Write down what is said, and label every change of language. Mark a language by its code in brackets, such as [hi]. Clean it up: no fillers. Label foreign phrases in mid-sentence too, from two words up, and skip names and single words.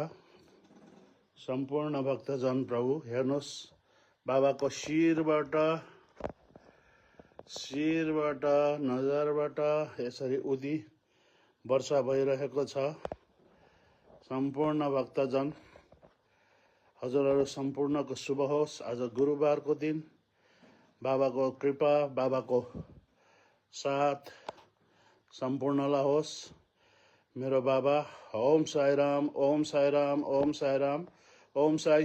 [ne] सम्पूर्ण भक्तजन प्रभु हेर्नुहोस्, बाबाको शिरबाट नजरबाट यसरी उदी वर्षा भइरहेको छ। सम्पूर्ण भक्तजन हजुरहरू सम्पूर्णको शुभ होस्। आज गुरुबारको दिन बाबाको कृपा, बाबाको साथ सम्पूर्णलाई होस्। मेरो बाबा ओम साई राम, ओम साई राम, ओम साई राम, ओम साई